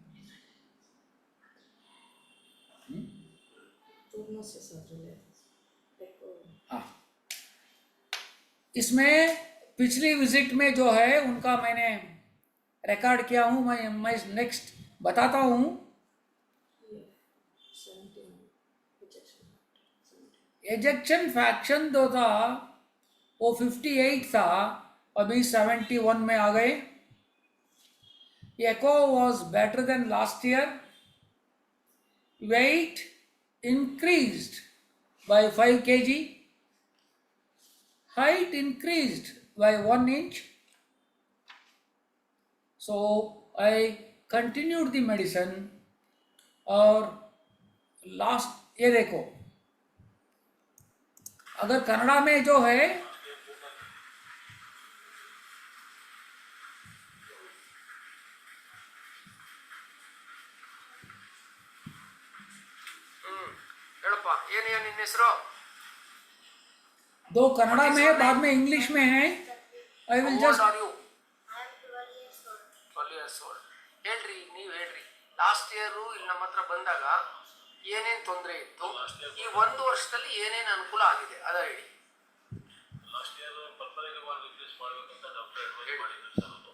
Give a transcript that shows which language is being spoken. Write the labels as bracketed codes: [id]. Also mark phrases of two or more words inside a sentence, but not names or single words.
[hi] हाँ, इसमें पिछली विजिट में जो है उनका मैंने रिकॉर्ड किया हूँ, मैं नेक्स्ट बताता हूँ. [en] ejection fraction [hi] जो था वो 58 था, अभी 71 में आ गए. [en] echo was better than last year. Weight increased by 5 kg. Height increased by 1 inch. So I continued the medicine. [hi] और लास्ट ये देखो, अगर कन्नड़ा में जो है दो कन्नड़ा में है, बाद में इंग्लिश में है. [en] I will just [kn] ಹೇಳ್ರಿ, ನೀವು ಹೇಳ್ರಿ. [en] last year [kn] ಇಲ್ಲಿ ನಮ್ಮ ಹತ್ರ ಬಂದಾಗ ಏನೇನು ತೊಂದರೆ ಇತ್ತು, ಈ 1 ವರ್ಷದಲ್ಲಿ ಏನೇನು ಅನುಕೂಲ ಆಗಿದೆ ಅದ ಹೇಳಿ. [en] last year [kn] ಪರ್ಪರೆಗೆ ರಿಪ್ಲೇಸ್ ಮಾಡಬೇಕಂತ [en] doctor advise [kn] ಮಾಡಿದ್ರು ಸರ್ ಅದು.